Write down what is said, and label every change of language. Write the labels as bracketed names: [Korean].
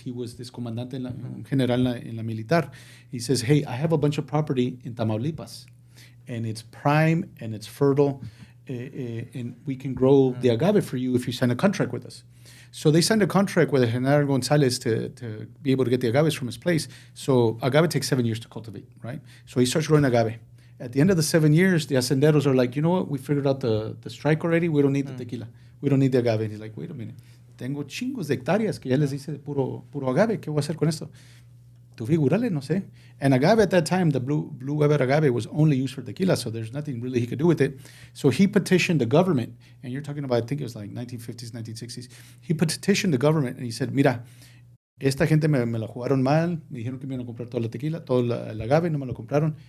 [English] He was this [Spanish] comandante general en la militar. [English] He says, hey, I have a bunch of property in Tamaulipas, and it's prime and it's fertile, and we can grow the agave for you if you sign a contract with us. So they signed a contract with General González to be able to get the agaves from his place. So agave takes 7 years to cultivate, right? So he starts growing agave. At the end of the 7 years, the hacenderos are like, you know what? We figured out the strike already. We don't need the tequila. We don't need the agave. And he's like, wait a minute. [Spanish] Tengo chingos de hectáreas que ya les hice de puro agave. ¿Qué voy a hacer con esto? Tu figurale, no sé. [English] And agave at that time, the blue Weber agave was only used for tequila, so there's nothing really he could do with it. So he petitioned the government, and you're talking about, I think it was like 1950s, 1960s. He petitioned the government, and he said, [Spanish] mira, esta gente me la jugaron mal, me dijeron que me iban a comprar toda la tequila, todo el agave, no me lo compraron.